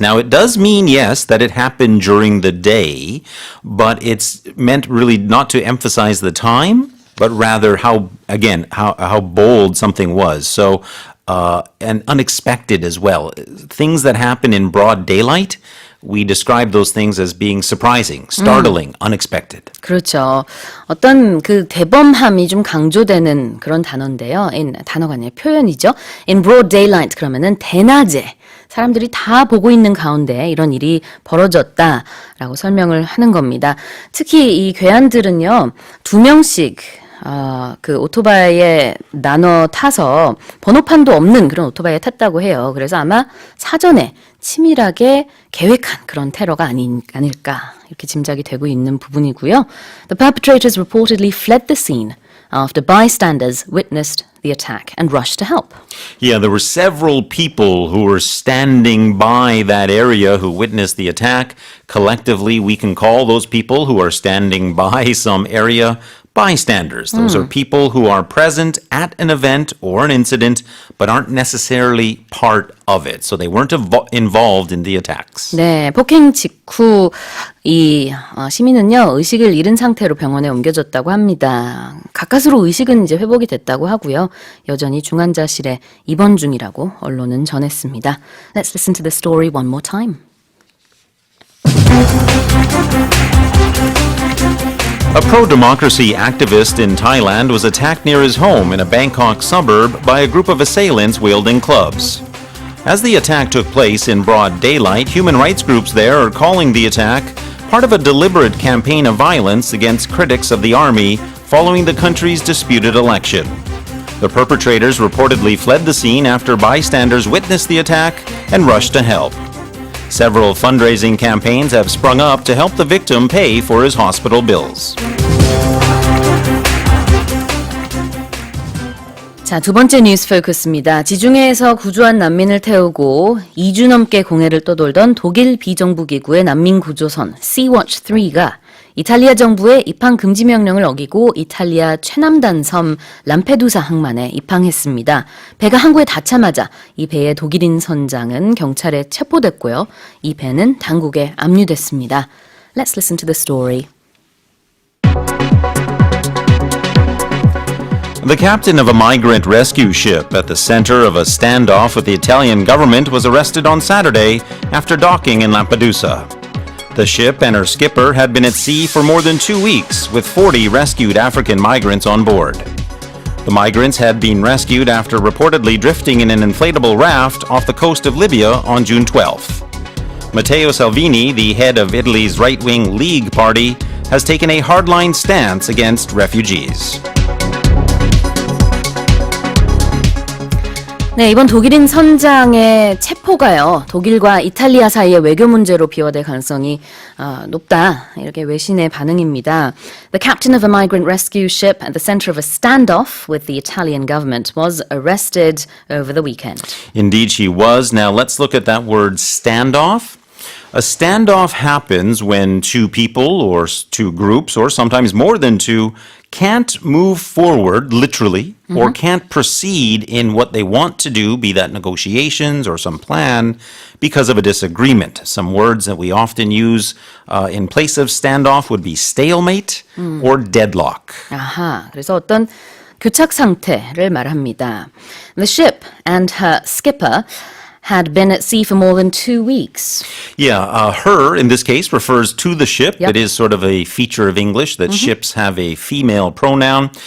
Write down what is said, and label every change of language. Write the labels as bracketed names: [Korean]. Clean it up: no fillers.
[English] Now, it does mean, yes, that it happened during the day, but it's meant really not to emphasize the time, but rather how bold something was. So, and unexpected as well. Things that happen in broad daylight, we describe those things as being surprising, startling, unexpected. [Korean] 그렇죠. 어떤 그 대범함이 좀 강조되는 그런 단어인데요. 단어가 아니라 표현이죠. [English] In broad daylight [Korean] 그러면은 대낮에 사람들이 다 보고 있는 가운데 이런 일이 벌어졌다라고 설명을 하는 겁니다. 특히 이 괴한들은요, 2명씩 그 오토바이에 나눠 타서 번호판도 없는 그런 오토바이에 탔다고 해요. 그래서 아마 사전에 치밀하게 계획한 그런 테러가 아닐까 이렇게 짐작이 되고 있는 부분이고요. [English] The perpetrators reportedly fled the scene after bystanders witnessed the attack and rushed to help. Yeah, there were several people who were standing by that area who witnessed the attack. Collectively, we can call those people who are standing by some area bystanders. Those are people who are present at an event or an incident, but aren't necessarily part of it. So they weren't involved in the attacks. [Korean] 네, 폭행 직후 이 시민은요, 의식을 잃은 상태로 병원에 옮겨졌다고 합니다. 가까스로 의식은 이제 회복이 됐다고 하고요. 여전히 중환자실에 입원 중이라고 언론은 전했습니다. [English] Let's listen to the story one more time. A pro-democracy activist in Thailand was attacked near his home in a Bangkok suburb by a group of assailants wielding clubs. As the attack took place in broad daylight, human rights groups there are calling the attack part of a deliberate campaign of violence against critics of the army following the country's disputed election. The perpetrators reportedly fled the scene after bystanders witnessed the attack and rushed to help. Several fundraising campaigns have sprung up to help the victim pay for his hospital bills. [Korean] 자, 두 번째 뉴스 포커스입니다. 지중해에서 구조한 난민을 태우고 2주 넘게 공해를 떠돌던 독일 비정부 기구의 난민 구조선 Sea-Watch 3가 이탈리아 정부의 입항 금지 명령을 어기고 이탈리아 최남단 섬 람페두사 항만에 입항했습니다. 배가 항구에 닿자마자 이 배의 독일인 선장은 경찰에 체포됐고요. 이 배는 당국에 압류됐습니다. [English] Let's listen to the story. The captain of a migrant rescue ship at the center of a standoff with the Italian government was arrested on Saturday after docking in Lampedusa. The ship and her skipper had been at sea for more than 2 weeks, with 40 rescued African migrants on board. The migrants had been rescued after reportedly drifting in an inflatable raft off the coast of Libya on June 12th. Matteo Salvini, the head of Italy's right-wing League party, has taken a hardline stance against refugees. [Korean] 네, 이번 독일인 선장의 체포가요. 독일과 이탈리아 사이의 외교 문제로 비화될 가능성이 높다. 이렇게 외신의 반응입니다. [English] The captain of a migrant rescue ship at the center of a standoff with the Italian government was arrested over the weekend. Indeed, she was. Now, let's look at that word standoff. A standoff happens when two people or two groups, or sometimes more than two, can't move forward, literally, or can't proceed in what they want to do, be that negotiations or some plan, because of a disagreement. Some words that we often use in place of standoff would be stalemate or deadlock. [Korean] 아하, 그래서 어떤 교착 상태를 말합니다. [English] The ship and her skipper had been at sea for more than 2 weeks. Yeah, her, in this case, refers to the ship. Yep. It is sort of a feature of English that ships have a female pronoun.